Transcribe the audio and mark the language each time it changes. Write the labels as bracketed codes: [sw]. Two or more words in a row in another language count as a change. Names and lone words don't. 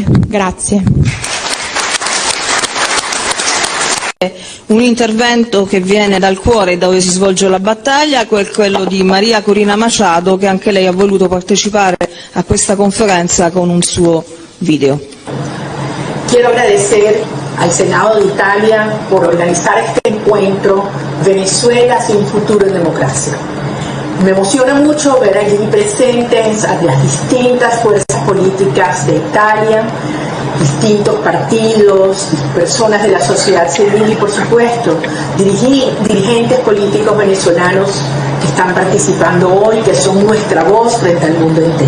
[it] Grazie. Un intervento che viene dal cuore dove si svolge la battaglia, quello di Maria Corina Machado, che anche lei ha voluto partecipare a questa conferenza con un suo video. [es] Quiero agradecer al Senado de Italia por organizar este encuentro Venezuela sin futuro en democracia. Me emociona mucho ver allí presentes a las distintas fuerzas políticas de Italia, distintos partidos, personas de la sociedad civil y, por supuesto, dirigentes políticos venezolanos que están participando hoy, que son nuestra voz frente al mundo entero.